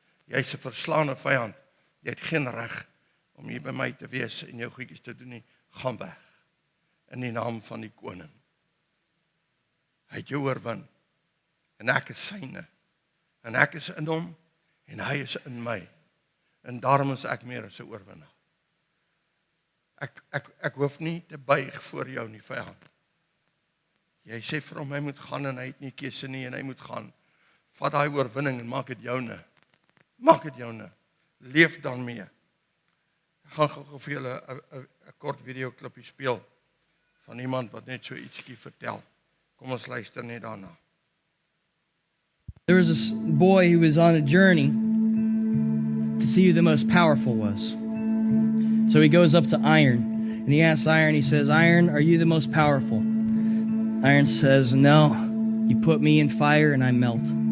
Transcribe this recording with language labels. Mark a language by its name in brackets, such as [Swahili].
[Afrikaans] Jy is 'n verslaane vyand. Jy het geen reg om hier by my te wees en jou goedjies te doen nie. Gaan weg. In die naam van die koning. Hy het jou oorwin. En ek is syne. En ek is in hom. En hy is in my. En daarom is ek meer as 'n oorwinnaar. Ek hoef nie te buig voor jou nie, vyand. Jy sê vir hom, hy moet gaan en hy het nie keuse nie en hy moet gaan. Vat daai oorwinning en maak dit joune. Maak dit joune. Leef dan mee. Ek gaan gou vir julle 'n kort videoklipie speel van iemand wat net so ietsie vertel. Kom ons luister net daarna. [English] There was this boy who was on a journey to see who the most powerful was. So he goes up to Iron, and he asks Iron, he says, Iron, are you the most powerful? Iron says, no, you put me in fire and I melt.